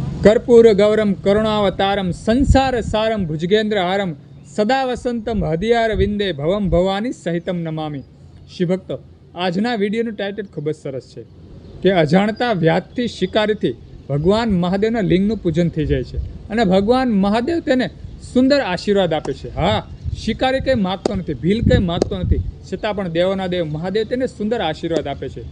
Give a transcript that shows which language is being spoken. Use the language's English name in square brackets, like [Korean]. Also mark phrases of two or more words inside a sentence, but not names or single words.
[Sanskrit] कर्पूर गौरम करुणावतारम संसार सारम भुजगेन्द्र हारम सदा वसंतम हदियार विंदे भवम भवानी सहितम नमामी। [Gujarati] શ્રી ભક્ત આજના વિડિયોનું ટાઇટલ ખૂબ જ સરસ છે કે અજાણતા વ્યાજથી શિકારીથી ભગવાન મહાદેવના લિંગનું પૂજન થઈ જાય છે અને ભગવાન મહાદેવ તેને સુંદર આશીર્વાદ આપે છે। હા, શિકારી કંઈ માગતો નથી, ભીલ કંઈ માગતો નથી, છતાં પણ દેવોના દેવ મહાદેવ તેને સુંદર આશીર્વાદ આપે છે।